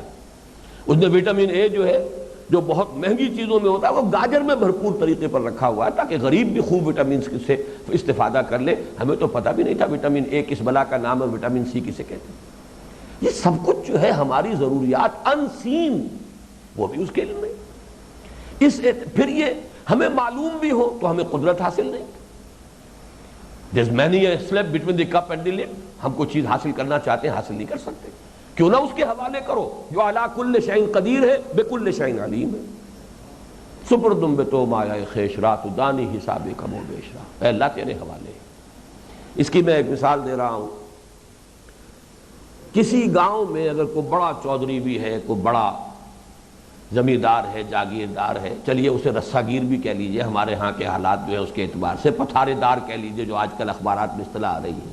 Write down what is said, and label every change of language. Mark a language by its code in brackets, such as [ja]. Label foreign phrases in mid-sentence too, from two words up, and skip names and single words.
[ur] اس نے وٹامن اے جو ہے، جو بہت مہنگی چیزوں میں ہوتا ہے، وہ گاجر میں بھرپور طریقے پر رکھا ہوا ہے تاکہ غریب بھی خوب وٹامن سے استفادہ کر لے۔ ہمیں تو پتہ بھی نہیں تھا وٹامن اے کس بلا کا نام ہے، وٹامن سی کسے کہتے ہیں۔ یہ سب کچھ جو ہے ہماری ضروریات ان سین، وہ بھی اس کے علم میں۔ پھر یہ ہمیں معلوم بھی ہو تو ہمیں قدرت حاصل نہیں۔ [en] There's many a step between the cup and the lip۔ [ur] ہم کوئی چیز حاصل کرنا چاہتے ہیں، حاصل نہیں کر سکتے، کیوں نہ اس کے حوالے کرو جو [ar] علی کل شیء قدیر [ur] ہے، [ar] بکل شیء علیم [ur] ہے۔ [fa] سپردم بے تو مایہ خیش رات دانی حساب کم و بیش را، [ur] اے اللہ تیرے حوالے۔ اس کی میں ایک مثال دے رہا ہوں۔ کسی گاؤں میں اگر کوئی بڑا چودھری بھی ہے، کوئی بڑا زمیندار ہے، جاگیردار ہے، چلیے اسے رسا گیر بھی کہہ لیجئے، ہمارے ہاں کے حالات جو ہے اس کے اعتبار سے پتھارے دار کہہ لیجئے، جو آج کل اخبارات میں اصطلاح آ رہی ہے۔